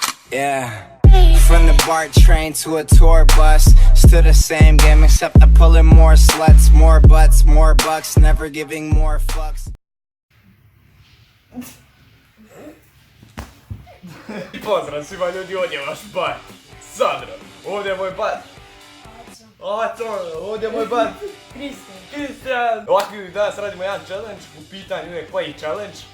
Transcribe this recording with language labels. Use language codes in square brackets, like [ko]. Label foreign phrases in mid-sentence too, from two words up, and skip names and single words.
[en] Yeah. From the BART train to a tour bus, still the same game except I'm pulling more sluts, more butts, more bucks, never giving more fucks. [hr] Pozdrav svima ljudi, ovdje je vaš bat, Sandro, ovdje je moj bat, ovdje je moj bat, Kristijan. Ovako ljudi, danas radimo jedan challenge, u pitanju uvijek koji challenge.